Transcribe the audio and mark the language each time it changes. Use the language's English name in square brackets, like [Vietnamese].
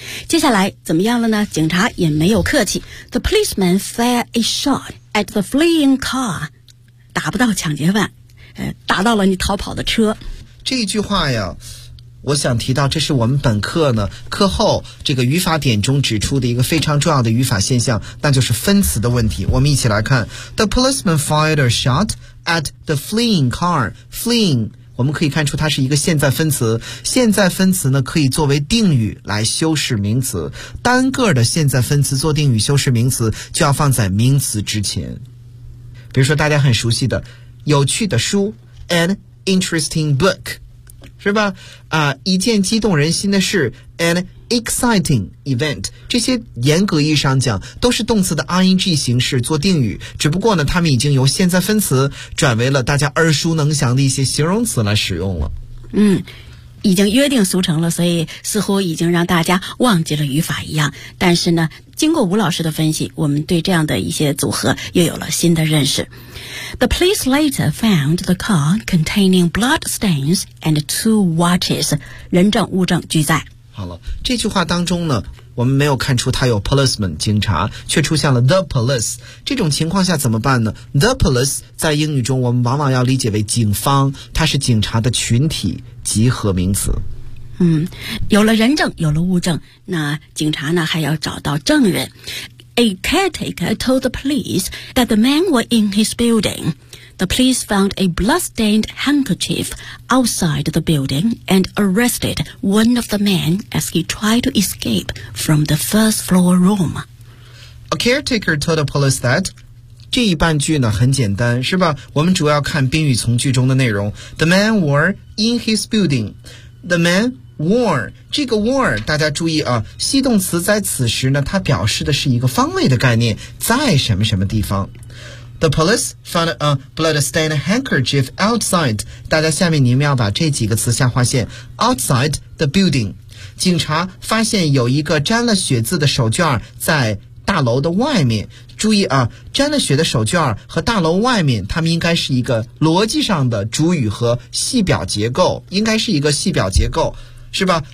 [Chinese] 接下来怎么样了呢？警察也没有客气。 [English] The policeman fired a shot at the fleeing car， [Chinese] 打不到抢劫犯，打到了你逃跑的车。这一句话呀，我想提到这是我们本课呢课后这个语法点中指出的一个非常重要的语法现象，那就是分词的问题。我们一起来看。 [English] The policeman fired a shot at the fleeing car。 [Chinese] Fleeing我们可以看出它是一个现在分词，现在分词呢可以作为定语来修饰名词，单个的现在分词做定语修饰名词就要放在名词之前。比如说大家很熟悉的有趣的书 [English] an interesting book [Chinese] 是吧、一件激动人心的事 [English] an exciting event [Chinese] 这些严格意义上讲都是动词的 ing 形式做定语，只不过呢，他们已经由现在分词转为了大家耳熟能详的一些形容词来使用了。嗯，已经约定俗成了，所以似乎已经让大家忘记了语法一样。但是呢，经过吴老师的分析，我们对这样的一些组合又有了新的认识。 [English] The police later found the car containing blood stains and two watches. [Chinese] 人证物证俱在。好了，这句话当中呢，我们没有看出他有 policeman 警察，却出现了 the police。这种情况下怎么办呢？the police 在英语中我们往往要理解为警方，它是警察的群体集合名词。嗯，有了人证，有了物证，那警察呢还要找到证人。 [English] A caretaker told the police that the man was in his building. The police found a blood-stained handkerchief outside the building and arrested one of the men as he tried to escape from the first floor room. A caretaker told the police that... [Chinese] 这一半句呢很简单，是吧？我们主要看宾语从句中的内容。 [English] The man were in his building. The man were [Chinese] 这个 were 大家注意啊，系动词在此时呢，它表示的是一个方位的概念，在什么什么地方。 [English] The police found a blood-stained handkerchief outside. [Chinese] 大家下面你们要把这几个词下划线。 [English] Outside the building， [Chinese] 警察发现有一个沾了血渍的手绢在大楼的外面。注意啊，沾了血的手绢和大楼外面，它们应该是一个逻辑上的主语和系表结构，应该是一个系表结构，是吧？